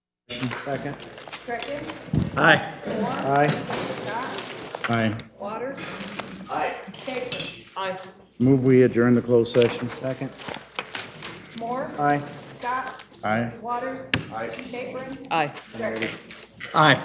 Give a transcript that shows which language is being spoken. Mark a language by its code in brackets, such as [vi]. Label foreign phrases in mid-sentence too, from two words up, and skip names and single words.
[en] Second. Greckin, Aye. Moore, Aye. Scott, Aye. Waters. Aye. Capron. Aye. Move we adjourn the closed session. Second. Moore. Aye. Scott. Aye. Waters. Aye. Capron. Aye. Greckin. Aye.